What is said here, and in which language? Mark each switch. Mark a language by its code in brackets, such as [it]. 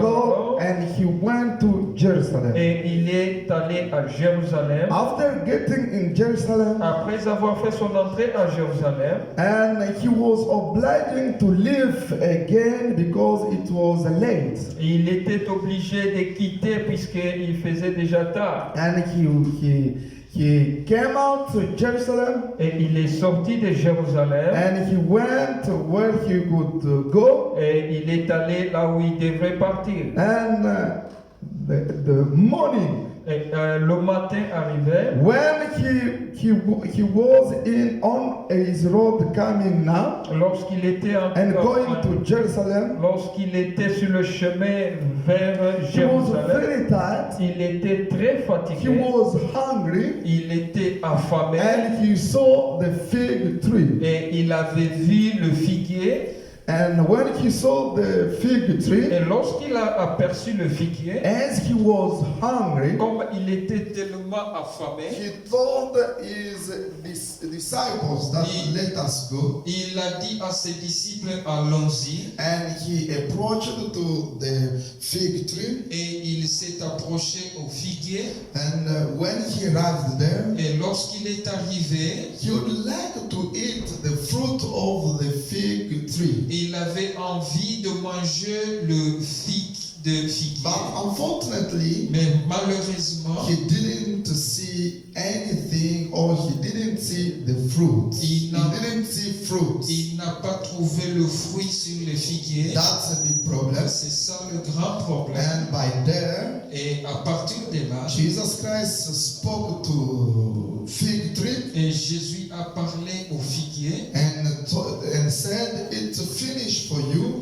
[en] goat and he went to Jerusalem. [fr] et il est allé à Jérusalem. [en] After getting in Jerusalem, [fr] Après avoir fait son entrée à Jérusalem, [en] and he was obliged to leave again because it was late. [fr] il était obligé de quitter puisqu'il faisait déjà tard. [en] And he came out to Jerusalem [fr] Et il est sorti de Jérusalem [en] and he went where he could go. [fr] et il est allé là où il devrait partir. [en] And the morning, [fr] Et le matin arrivait, [en] when he was on his road coming now [fr] lorsqu'il était [en] and going to Jerusalem, [fr] lorsqu'il était sur le chemin vers [en] he was [fr] Jérusalem, [en] very tired. [fr] il était très [en] He [fr] fatigué, [en] was hungry [fr] il était affamé [en] and he saw the fig tree. [fr] et il avait vu le figuier. [en] And when he saw the fig tree, [fr] Et lorsqu'il a aperçu le figuier, [en] as he was hungry, [fr] comme il était tellement affamé, [en] he told his disciples that let us go. [fr] il a dit à ses disciples, allons-y. [en] And he approached to the fig tree. [fr] Et il s'est approché au figuier. [en] And when he arrived there, [fr] Et lorsqu'il est arrivé, [en] he would like to eat the fruit of the fig tree. [fr] il avait envie de manger le figuier. [en] But unfortunately, [fr] Mais malheureusement, [en] he didn't see anything or he didn't see the fruit. He didn't see fruit. [fr] il n'a pas trouvé le fruit sur le figuier. [en] That's a big problem. [fr] C'est ça le grand problème. [en] And by there, [fr] Et à partir de là, [en] Jesus Christ spoke to fig tree [fr] et Jésus a parlé au figuier. [en] and said, "It's finished for you.